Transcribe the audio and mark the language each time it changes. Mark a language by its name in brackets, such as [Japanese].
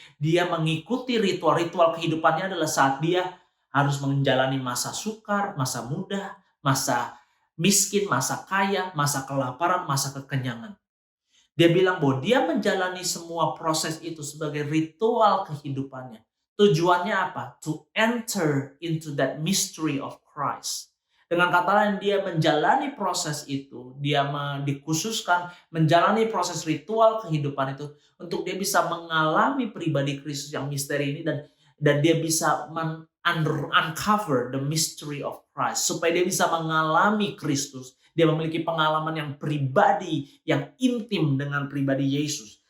[Indonesian] Dia mengikuti ritual kehidupannya adalah saat dia harus menjalani masa sukar, masa muda, masa miskin, masa kaya, masa kelaparan, masa kekenyangan. Dia bilang bahwa dia menjalani semua proses itu sebagai ritual kehidupannya. Tujuannya apa? [English] To enter into that mystery of Christ. [Indonesian] Dengan kata lain, dia menjalani proses itu, dia dikhususkan menjalani proses ritual kehidupan itu untuk dia bisa mengalami pribadi Kristus yang misteri ini, dan dia bisa [English] uncover the mystery of Christ, [Indonesian] supaya dia bisa mengalami Kristus, dia memiliki pengalaman yang pribadi, yang intim dengan pribadi Yesus.